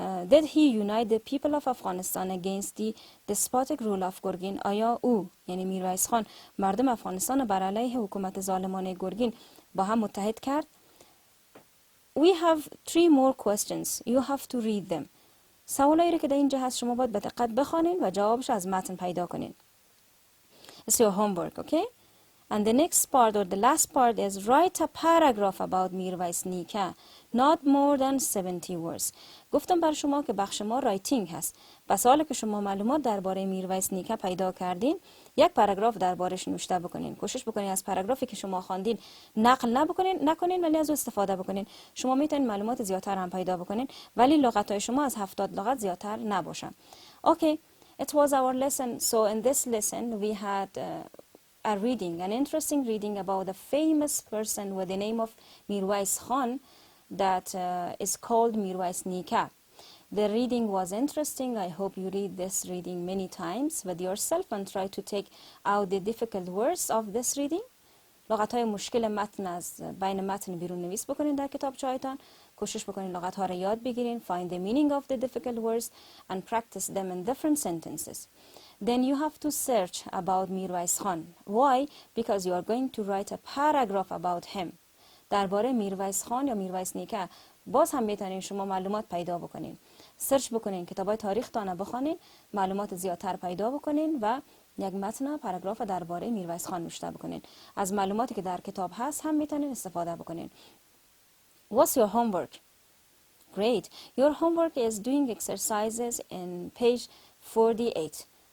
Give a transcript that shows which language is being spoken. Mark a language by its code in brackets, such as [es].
[en] did he unite the people of Afghanistan against the despotic rule of Gurgin? [fa] آیا او یعنی میرویس خان مردم افغانستان بر علیه حکومت ظالمانه گرگین با هم متحد کرد؟ [en] We have 3 more questions. You have to read them. [fa] سوالایی که در اینجا هست شما باید به دقت بخوانید و جوابش از متن پیدا کنید. [en] It's your homework, okay? And the next part or the last part is write a paragraph about Mirwais Nika. Not more than 70 words. [fa] گفتم بر شما که بخش ما رایتینگ هست. پس حالا که شما معلومات درباره میرویس نیکا پیدا کردین، یک پاراگراف دربارش نوشته بکنین. کوشش بکنین از پاراگرافی که شما خواندین نقل نکنین ولی از او استفاده بکنین. شما میتونین معلومات زیادتر هم پیدا بکنین ولی لغت‌های شما از 70 لغت زیادتر نباشن. [en] Okay, it was our lesson. So in this lesson we had a reading, an interesting reading about a famous person with the name of Mirwais Khan that is called Mirwais Nika. The reading was interesting. I hope you read this reading many times with yourself and try to take out the difficult words of this reading. [fa] لغت‌های مشکل متن از بین متن بیرون نویس بکنین در کتابچه‌هایتان. کوشش بکنین لغت‌ها را یاد بگیرین. [en] Find the meaning of the difficult words and practice them in different sentences. Then you have to search about Mirwais Khan. Why? Because you are going to write a paragraph about him. [fa] درباره میرویس خان یا میرویس نیکا باز هم میتونین شما معلومات پیدا بکنین. سرچ بکنین، کتابای تاریخ تان بخونین، معلومات زیادتر پیدا بکنین و یک متن پاراگراف درباره میرویس خان نوشته بکنین. از معلوماتی که در کتاب هست هم میتونین استفاده بکنین. [en] What's your homework? Great. Your homework is doing exercises in page 48.